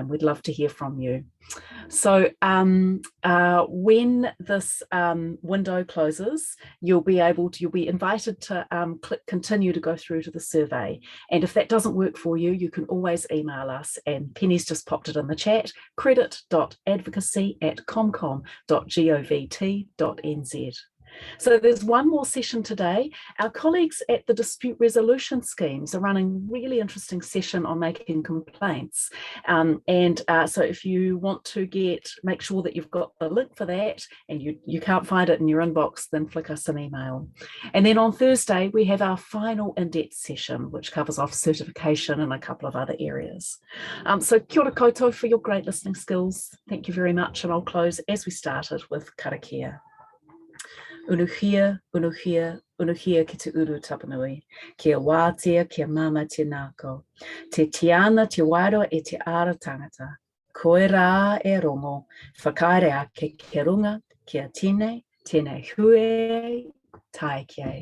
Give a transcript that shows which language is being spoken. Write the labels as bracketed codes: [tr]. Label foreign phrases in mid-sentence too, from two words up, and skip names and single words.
[en] We'd love to hear from you. So when this window closes, you'll be invited to click continue to go through to the survey. And if that doesn't work for you, you can always email us, and Penny's just popped it in the chat, credit.advocacy@comcom.govt.nz. So there's one more session today. Our colleagues at the dispute resolution schemes are running a really interesting session on making complaints. So if you want to make sure that you've got the link for that and you can't find it in your inbox, then flick us an email. And then on Thursday, we have our final in-depth session, which covers off certification and a couple of other areas. So [mi] kia ora koutou [en] for your great listening skills. Thank you very much. And I'll close as we started with karakia. [mi] Unuhia, unuhia, unuhia ki te uru tapanui, kia wātia, kia mama te nāko, te tiana te wairo e te ara tangata, koe rā e rongo, whakaere ake ke runga, kia tine, tēnei hue, tai kia.